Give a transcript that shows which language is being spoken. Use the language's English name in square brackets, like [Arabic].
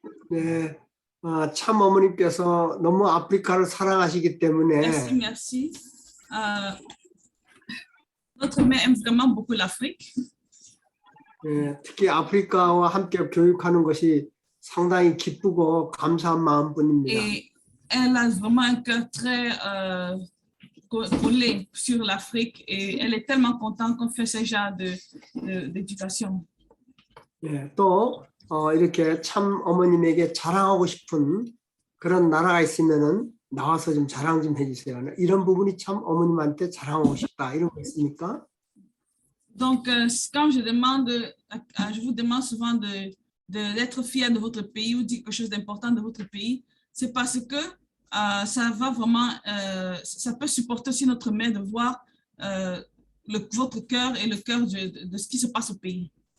[Korean] 네, 참 어머니께서 너무 아프리카를 사랑하시기 때문에 [French] Merci. Notre mère aime vraiment beaucoup l'Afrique. [Korean] 네, 특히 아프리카와 함께 교육하는 것이 상당히 기쁘고 감사한 마음뿐입니다. [French] Et elle a vraiment un cœur très collé sur l'Afrique et elle est tellement contente qu'on fait ce genre d'éducation. [Korean] 네, 또 이렇게 참 어머님에게 자랑하고 싶은 그런 나라가 있으면은 나와서 좀 자랑 좀 해주세요. 이런 부분이 참 어머님한테 자랑하고 싶다. 이런 거 있습니까? [French] Donc, quand je demande, je vous demande souvent d'être fier de votre pays ou dire quelque chose d'important de votre pays, c'est parce que ça va vraiment, ça peut supporter aussi notre mère de voir votre cœur et le cœur de ce qui se passe au pays.